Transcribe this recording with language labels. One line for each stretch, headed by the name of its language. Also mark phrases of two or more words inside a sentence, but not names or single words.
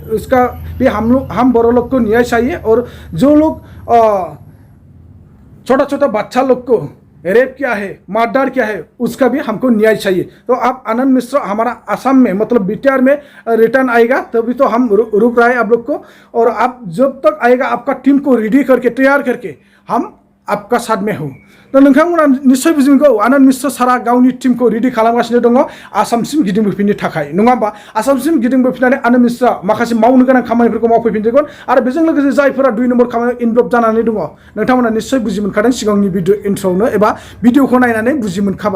Hindi: उसका भी हम बड़ों लोग को न्याय चाहिए। और जो लोग छोटा छोटा बच्चा लोग को रेप किया है, मारदार किया है, उसका भी हमको न्याय चाहिए। तो आप आनंद मिश्र हमारा असम में मतलब बीटीआर में रिटर्न आएगा तभी तो हम रुक रहे हैं आप लोग को। और आप जब तक आएगा आपका टीम को रेडी करके तैयार करके हम आपका साथ में हूँ।
Bodo: तो नोंथांमोना निश्चय बुजिगौ आनंद मिश्र सारा गावनि
Hindi: टीम को
Bodo: रेडी खालामगासिनो दङ आसामसिम गिदिंबोफिननो थाखाय, नङा होमबा? आसामसिम गिदिंबोफिननानै आनंद मिश्र माखासे मावनो गोनां खामानिफोरखौ मावफैफिनगोन। आरो बेजों लोगोसे जायफोरा 2 नम्बर खामानियाव इनभल्भ जानानै दङ नोंथांमोना निश्चय बुजि मोनखादों सिगांनि भिडिअ इन्ट्र'आवनो एबा भिडिअखौ नायनानै बुजि मोनखाबाय।